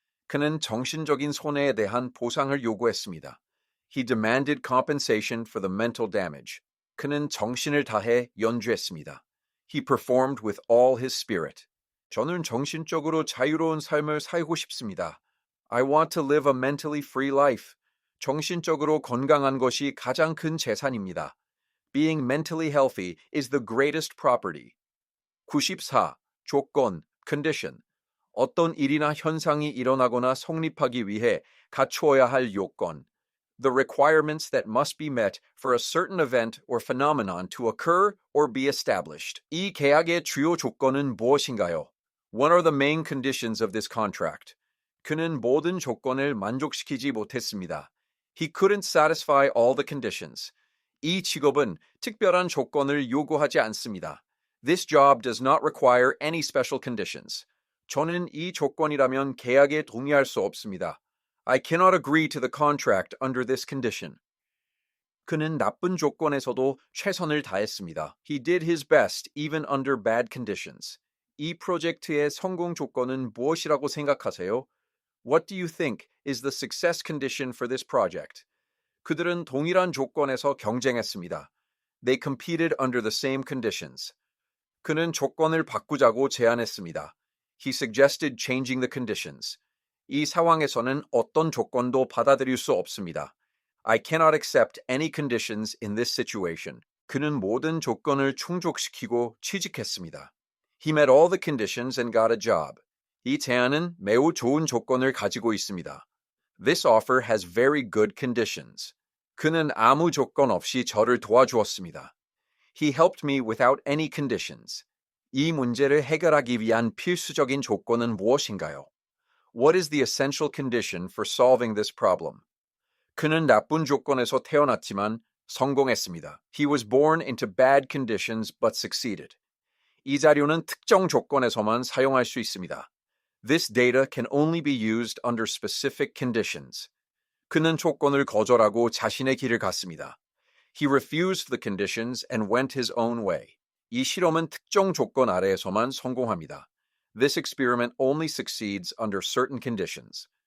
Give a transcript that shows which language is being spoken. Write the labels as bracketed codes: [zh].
[ko] 그는 정신적인 손해에 대한 보상을 요구했습니다. [en] He demanded compensation for the mental damage. [ko] 그는 정신을 다해 연주했습니다. [en] He performed with all his spirit. [ko] 저는 정신적으로 자유로운 삶을 살고 싶습니다. [en] I want to live a mentally free life. [ko] 정신적으로 건강한 것이 가장 큰 재산입니다. [en] Being mentally healthy is the greatest property. 94. [ko] 조건, condition. 어떤 일이나 현상이 일어나거나 성립하기 위해 갖추어야 할 요건. [en] The requirements that must be met for a certain event or phenomenon to occur or be established. [ko] 이 계약의 주요 조건은 무엇인가요? [en] What are the main conditions of this contract? [ko] 그는 모든 조건을 만족시키지 못했습니다. [en] He couldn't satisfy all the conditions. [ko] 이 직업은 특별한 조건을 요구하지 않습니다. [en] This job does not require any special conditions. [ko] 저는 이 조건이라면 계약에 동의할 수 없습니다. [en] I cannot agree to the contract under this condition. [ko] 그는 나쁜 조건에서도 최선을 다했습니다. [en] He did his best even under bad conditions. [ko] 이 프로젝트의 성공 조건은 무엇이라고 생각하세요? [en] What do you think is the success condition for this project? [ko] 그들은 동일한 조건에서 경쟁했습니다. [en] They competed under the same conditions. [ko] 그는 조건을 바꾸자고 제안했습니다. [en] He suggested changing the conditions. [ko] 이 상황에서는 어떤 조건도 받아들일 수 없습니다. [en] I cannot accept any conditions in this situation. [ko] 그는 모든 조건을 충족시키고 취직했습니다. [en] He met all the conditions and got a job. [ko] 이 제안은 매우 좋은 조건을 가지고 있습니다. [en] This offer has very good conditions. [ko] 그는 아무 조건 없이 저를 도와주었습니다. [en] He helped me without any conditions. [ko] 이 문제를 해결하기 위한 필수적인 조건은 무엇인가요? [en] What is the essential condition for solving this problem? [ko] 그는 나쁜 조건에서 태어났지만 성공했습니다. [en] He was born into bad conditions but succeeded. [ko] 이 자료는 특정 조건에서만 사용할 수 있습니다. [en] This data can only be used under specific conditions. [ko] 그는 조건을 거절하고 자신의 길을 갔습니다. [en] He refused the conditions and went his own way. [ko] 이 실험은 특정 조건 아래에서만 성공합니다. [en] This experiment only succeeds under certain conditions.